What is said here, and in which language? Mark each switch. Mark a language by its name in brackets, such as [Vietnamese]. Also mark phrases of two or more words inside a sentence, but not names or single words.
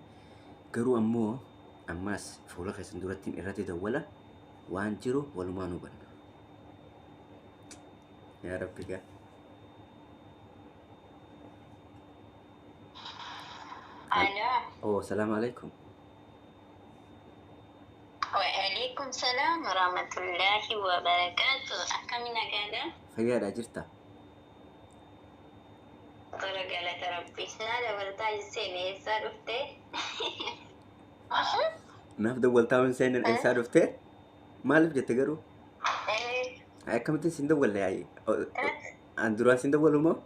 [Oromo] Garuu ammoo ammas fuula keessan duratti irratti dawwala waan jiru walumaan hubanna. Yaa Rabbi gaa. Halo. [Arabic] سلام عليكم. وعليكم السلام ورحمة الله وبركاته. [Oromo] Akkami nagaadha? Fayyaadhaa jirta? Tola galata rabbii. Naa dabaltaa seenee eessaa dhuftee? Naaf dawwaltaa seeneen eessaa dhuftee? Maaliif jette garuu? Akkamittiin sin dawwalle yaa'ii? An duraan sin dawwalu moo?